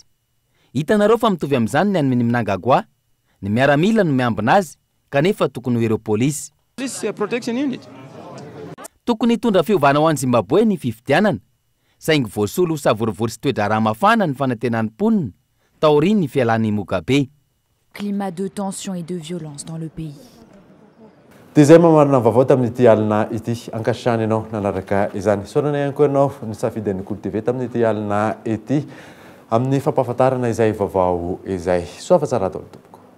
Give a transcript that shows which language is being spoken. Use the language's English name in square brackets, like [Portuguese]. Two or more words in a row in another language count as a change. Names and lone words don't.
[Malagasy] Hitanareo fa mitovy amin'izany ny an'ny Mnangagwa, ny miaramila no miambina azy, kanefa tokony ho ireo polisy. Tokony hitondra fiovana ho an'ny Zimbabwe ny fifidianana, saingy voasolo savorivory sy toedrara mafana ny fanantenan'ny mponina, taoriny ny fialan'ny Mugabe. [French] Climat de tension et de violence dans le pays. [Malagasy] Dia izay mamarina vaovao tamin'ity alina ity, ankasitrahana ianao nanaraka izany. Saorana ihany koa ianao nisafidy Kolo TV tamin'ity alina ity amin'ny fampahafantarana izay vaovao izay. Soa fa tsara atao.